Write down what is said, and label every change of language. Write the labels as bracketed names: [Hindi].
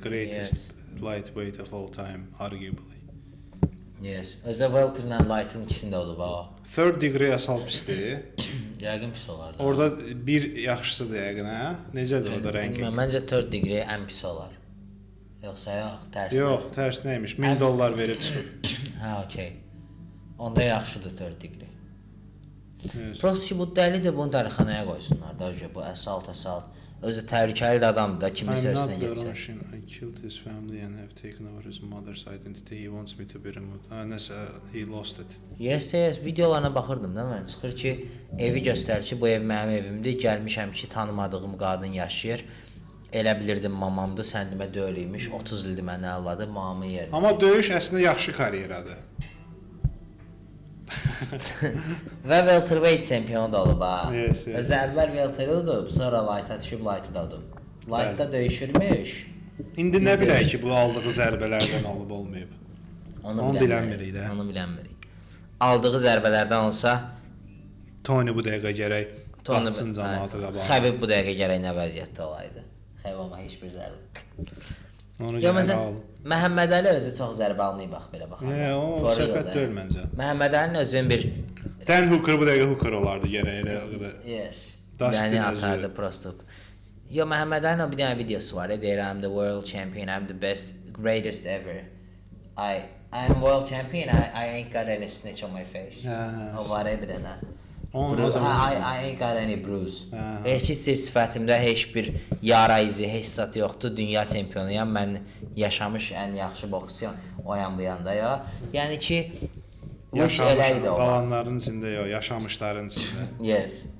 [English] Greatest lightweight of all time, arguably. Yes. [Azerbaijani] Özdə welterlə light'ın ikisində olub o. Third degree assault pisdir. Yəqin pis olar da. Orada bir yaxşısıdır yəqin, hə? Necədir orada ranking? Bilmirəm, məncə 4 degree ən pis olar. Yoxsa yox, tərsi. Yox, tərs nəymiş? $1000 verib çıxıb. Hə, okey. Onda yaxşıdır 4 degree. [English] Yes. [Azerbaijani] Prosto ki, bu dəlidir, bunu dəlixanaya qoysunlar da, bu əsalt. Özü təhlükəli də adamdır da, kiminsə [English] I'm not [Azerbaijani] üstünə [English] the [Azerbaijani] getsə. [English] Russian. I killed his family and have taken over his mother's identity. He wants me to be removed. Nəsə, he lost it. [Azerbaijani] Yes, videolarına baxırdım da mən. Çıxır ki, evi göstərir ki, bu ev mənim evimdir. Gəlmişəm ki, tanımadığım qadın yaşayır. Elə bilirdim mamamdır, səndimə döylüymüş. 30 ildir mənə əlladı, mamamın yerinə. Amma döyüş əslində yaxşı karyeradır. Və welterweight çempionu da olub ha. [English] Yes. [Azerbaijani] Özü əvvəl welterweight olub, sonra light'a düşüb light'ı da olub. Light'da döyüşürmüş. İndi nə bilək ki, bu aldığı zərbələrdən olub olmayıb. Onu bilənmirik də. Onu bilənmirik. Aldığı zərbələrdən olsa Tony bu dəqiqə gərək atsın cəmaatı qabağa. Xəbib bu dəqiqə gərək nə vəziyyətdə olaydı. Xəbib amma heç bir zərbə. Onu Ya gərək məsələn, al. Məhəmməd Əli özü çox zərbə almayıb bax belə baxanda. O söhbət deyil məncə. Məhəmməd Əlinin özünün bir Dan Hooker bu dəqiqə Hooker olardı gərək elə o qədər. [English] yes. [Azerbaijani] Dustin Yəni özü. atardı prosto. Yo, Məhəmməd Əlinin bir dənə videosu var. [English] Deyir, I'm the world champion, I'm the best, greatest ever. I'm world champion, I ain't got any snitch on my face. [Azerbaijani] O var bir dənə. Onu o zaman [English] I ain't got any bruise. [Azerbaijani] Hə. Heç sifətimdə heç bir yara izi, heç zat yoxdur. Dünya çempionuyam. Mən yaşamış ən yaxşı boksçuyam. O yan bu yanda ya. Yəni ki, bu iş elə idi o vaxt. Qalanların içində yox, yaşamışların içində. [English] Yes.